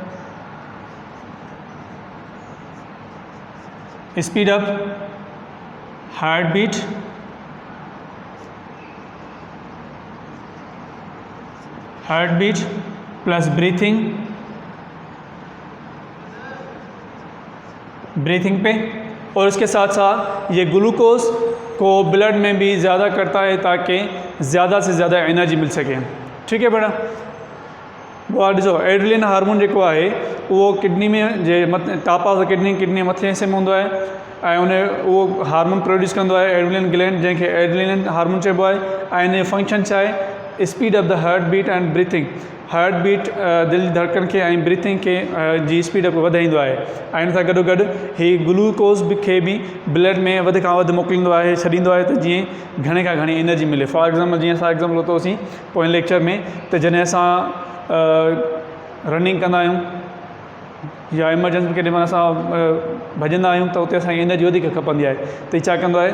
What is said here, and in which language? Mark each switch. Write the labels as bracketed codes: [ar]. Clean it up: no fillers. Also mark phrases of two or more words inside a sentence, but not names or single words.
[en] speed up heart beat, plus breathing [hi] पे, और इसके साथ साथ ये ग्लूकोज को ब्लड में भी ज़्यादा करता है ताकि ज़्यादा से ज़्यादा एनर्जी मिल सके। [sd] ठीक है बेटा, वो ॾिसो [en] adrenaline hormone [sd] जेको आहे उहो किडनी में जे [en] top of the kidney [sd] मथे हिस्से में हूंदो आहे ऐं उहो [en] hormone produce [sd] कंदो आहे [en] adrenaline gland, [sd] जंहिंखे [en] adrenaline hormone [sd] चइबो आहे। ऐं इन जो फंक्शन छा आहे? [en] speed of the heart beat and breathing. heart beat [sd] दिलि जी धड़कन खे ऐं ब्रीथिंग खे जी [en] speed up [sd] वधाईंदो आहे, ऐं इन सां गॾोगॾु ही ग्लूकोज खे बि ब्लड में वधि खां वधि मोकिलींदो आहे, छॾींदो आहे, त जीअं घणे खां घणी एनर्जी मिले। [en] for example [sd] जीअं असां एग्ज़ाम्पल वरितोसीं पोइ लेक्चर में, त जॾहिं असां रनिंग कंदा आहियूं या एमरजेंसी केॾी महिल असां भॼंदा आहियूं त उते असांखे एनर्जी वधीक खपंदी आहे, त छा कंदो आहे?